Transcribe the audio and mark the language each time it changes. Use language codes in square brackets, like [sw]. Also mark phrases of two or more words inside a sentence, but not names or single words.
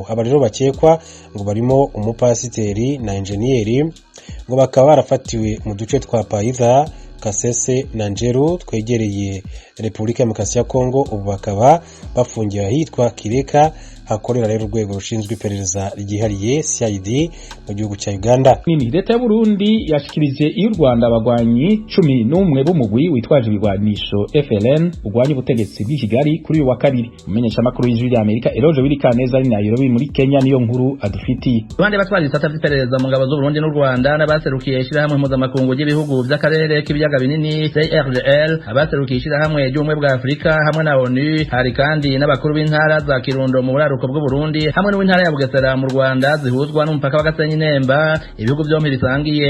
[rw] Aba rero bakekwa ngo barimo umupasiteri na enjeniyeri, ngo bakaba barafatiwe mu duce twa Paitha, Kasese na Njeru twegereye Repubulika ya Demokarasi ya Kongo. Ubu bakaba bafungiwe ahitwa Kireka hakorera rero urwego rushinzwe iperereza ryihariye CID mu gihugu cya Uganda. [rn] Leta y'u Burundi yashikirije y'u Rwanda abagwanyi 11 b'umugwi witwaje ibigwanisho FLN ugwanya ubutegetsi bw'i Kigali kuri uyu wa kabiri. Umenyesha makuru y'Amerika Eloge Wirikaneza ari Nairobi muri Kenya niyo nkuru adufitiye. Abandi batwara isata by'iperereza mu ngabo z'u Burundi n'u Rwanda n'abaserukiye ishirahamwe mpuzamakungu ry'ibihugu by'akarere k'ibiyaga binini CIRGL, abaserukiye ishirahamwe ry'ubumwe bwa Afurika hamwe na ONU, hari kandi n'abakuru b'intara za Kirundo mu buraruko bw'u Burundi hamwe n'intara ya Bugesera mu Rwanda zihuzwa n'umupaka wa Gasenyi Nemba, ibihugu byombi bisangiye.